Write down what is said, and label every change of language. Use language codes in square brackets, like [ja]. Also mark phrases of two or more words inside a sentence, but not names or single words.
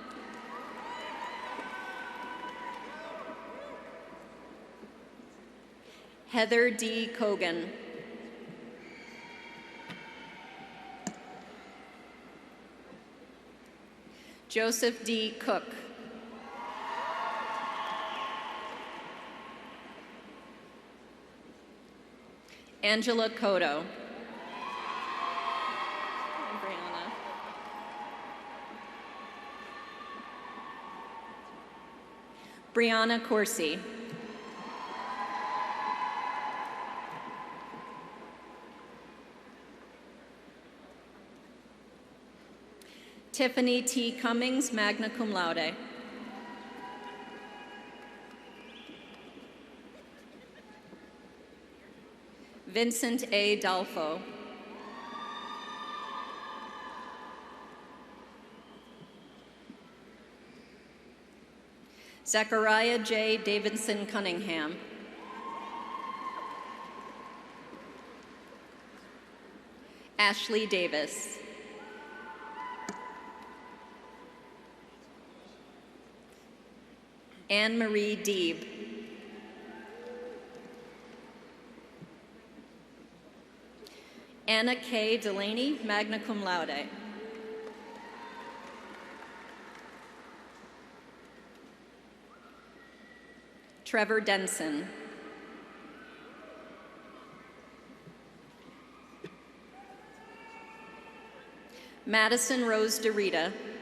[en] Heather D. Cogan. Joseph D. Cook. Angela Cotto. Brianna Corsi. Tiffany T. Cummings, [la] magna cum laude. [en] Vincent A. Dalfo. Zechariah J. Davidson Cunningham. Ashley Davis. Anne Marie Deeb. Anna K. Delaney, [la] magna cum laude. [en] Trevor Denson. Madison Rose DeRita.